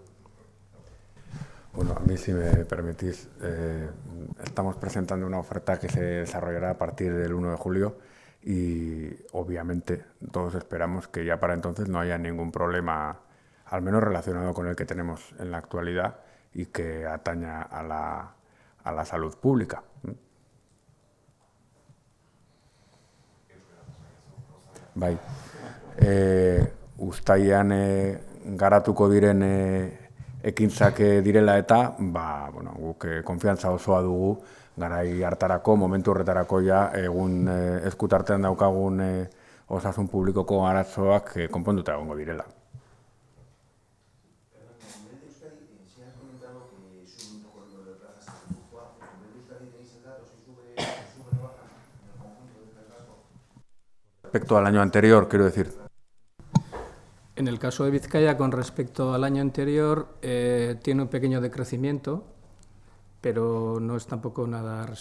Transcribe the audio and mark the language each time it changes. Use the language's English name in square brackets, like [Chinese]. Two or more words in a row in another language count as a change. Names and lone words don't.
[Spanish] Bueno, a mí, si me permitís, estamos presentando una oferta que se desarrollará a partir del 1 de julio y, obviamente, todos esperamos que ya para entonces no haya ningún problema, al menos relacionado con el que tenemos en la actualidad y que ataña a la salud pública. [Basque] Bai, uztailean garatuko diren ekintzak direla eta, bueno, guk konfiantza osoa dugu garai hartarako, momentu horretarako ja egun eskutartean daukagun osasun publikoko arazoak konponduta egongo direla. [Spanish] Respecto al año anterior, quiero decir. En el caso de Vizcaya, con respecto al año anterior, tiene un pequeño decrecimiento, pero no es tampoco nada reseñable.